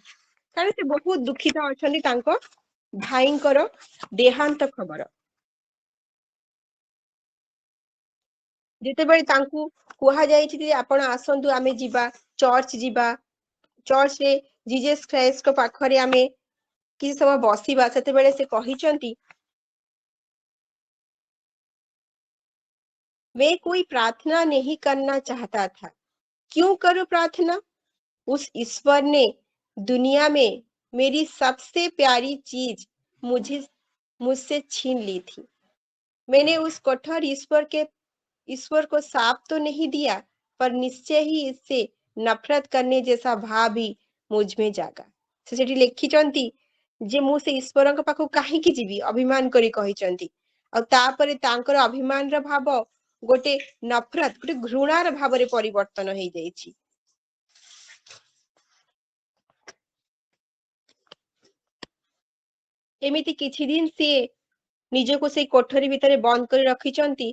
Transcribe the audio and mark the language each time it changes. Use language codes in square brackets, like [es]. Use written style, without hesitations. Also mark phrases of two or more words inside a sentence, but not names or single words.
[or] କାରଣ ସେ ବହୁତ ଦୁଃଖିତ ଅଛନ୍ତି ତାଙ୍କ ଭାଇଙ୍କର ଦେହାନ୍ତ ଖବର। ଯେତେବେଳେ ତାଙ୍କୁ କୁହାଯାଇଛି ଯେ ଆପଣ ଆସନ୍ତୁ ଆମେ ଯିବା, ଚର୍ଚ୍ଚ ଯିବା, ଚର୍ଚ୍ଚରେ ଜିଜସ୍ ଖ୍ରାଇଷ୍ଟଙ୍କ ପାଖରେ ଆମେ କିଛି ସମୟ ବସିବା, ସେତେବେଳେ ସେ କହିଛନ୍ତି [hi] मैं कोई प्रार्थना नहीं करना चाहता था। क्यों करूं प्रार्थना? उस ईश्वर ने दुनिया में मेरी सबसे प्यारी चीज मुझे मुझसे छीन ली थी। मैंने उस कठोर ईश्वर को साफ तो नहीं दिया, पर निश्चय ही इससे नफरत करने जैसा भाव भी मुझ में जागा। [or] ସେ ସେଠି ଲେଖିଛନ୍ତି ଯେ ମୁଁ ସେ ଈଶ୍ୱରଙ୍କ ପାଖକୁ କାହିଁକି ଯିବି, ଅଭିମାନ କରି କହିଛନ୍ତି। ଆଉ ତାପରେ ତାଙ୍କର ଅଭିମାନର ଭାବ ଗୋଟେ ନଫରତ, ଗୋଟେ ଘୃଣାର ଭାବରେ ପରିବର୍ତ୍ତନ ହେଇଯାଇଛି। ଏମିତି କିଛି ଦିନ ସିଏ ନିଜକୁ ସେଇ କୋଠରୀ ଭିତରେ ବନ୍ଦ କରି ରଖିଛନ୍ତି।